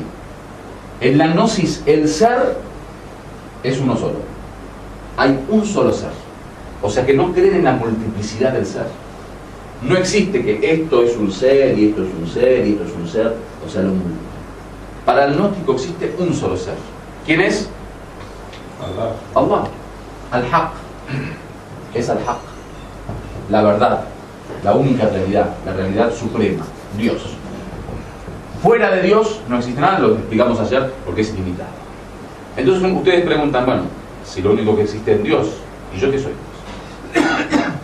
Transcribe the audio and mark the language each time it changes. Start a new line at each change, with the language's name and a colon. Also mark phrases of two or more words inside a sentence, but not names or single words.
Spanish: En la gnosis, el ser es uno solo. Hay un solo ser. O sea que no creen en la multiplicidad del ser. No existe que esto es un ser, y esto es un ser, y esto es un ser, o sea, lo múltiple. Para el gnóstico existe un solo ser. ¿Quién es? Allah. Allah. Al-Haq. Es Al-Haq. La verdad. La única realidad. La realidad suprema. Dios. Fuera de Dios no existe nada, lo explicamos ayer, porque es ilimitado. Entonces ustedes preguntan, bueno, si lo único que existe es Dios, ¿y yo qué soy?